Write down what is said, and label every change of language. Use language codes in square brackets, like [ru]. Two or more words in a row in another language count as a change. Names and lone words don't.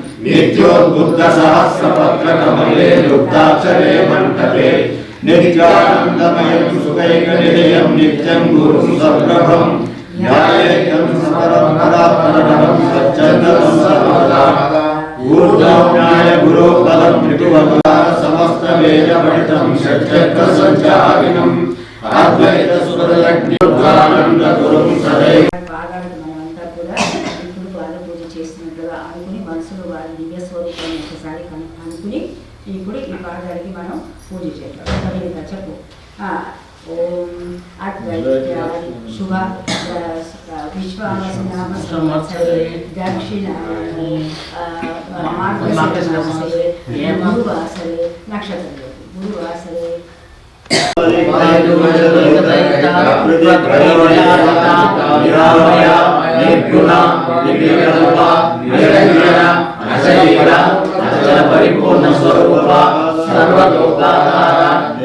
[sa] नित्योद्बुद्धसहस्रपत्रकमले लुप्ताक्षरे मण्डपे नित्यानन्दमयं सुखैकनिलयं नित्यं गुरुं सप्रभं ध्यायेतं समरं परात्परं सच्चन्दं सर्वदा ऊर्ध्वज्ञाय गुरुपदं त्रिभुवना समस्तवेदपठितं षट्चक्रसञ्चारिणम् अद्वैतसुरलग्निरुद्रानन्दगुरुं सदैव [te] పాదాలకు మనమంతా కూడా ఇప్పుడు పాద పూజ చేస్తున్నట్లుగా అనుకుని మనసులో వారి దివ్య స్వరూపాన్ని ఒకసారి అనుకుని ఇప్పుడు ఈ పాదాలకి మనం పూజ చేద్దాం. [sa] చెప్పు ఓం అద్వైతాది శుభ విశ్వాసనామ సంవత్సరే దక్షిణాయనే మార్గశిరమాసే గురువాసరే నక్షత్రం గురువాసరే परिपूर्ण स्वरूप सर्वलोकाधार